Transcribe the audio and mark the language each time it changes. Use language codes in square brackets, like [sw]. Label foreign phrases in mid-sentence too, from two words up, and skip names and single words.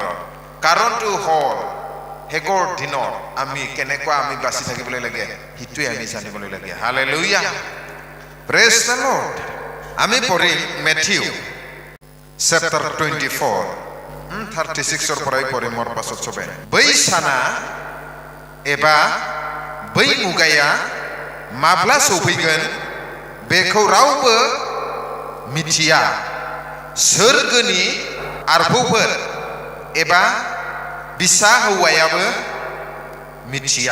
[as] কাৰণটো হ'ল হেগৰ দিনত আমি কেনেকুৱা আমি বাচি থাকিবলৈ লাগে সেইটোৱে আমি জানিবলৈ লাগে। হালেলুয়া, [en] praise the Lord. [as] আমি পঢ়িম মেথিউ চেপ্টাৰ 24 36 পৰাই পঢ়িম। মোৰ পাছত চবে [brx] बै সানা एबा बै मुगाया माब्ला सौफैगोन बेखौ रावबो मिथिया, सोरगोनि आरफौफोर एबा बिसा हौवायाबो मिथिया।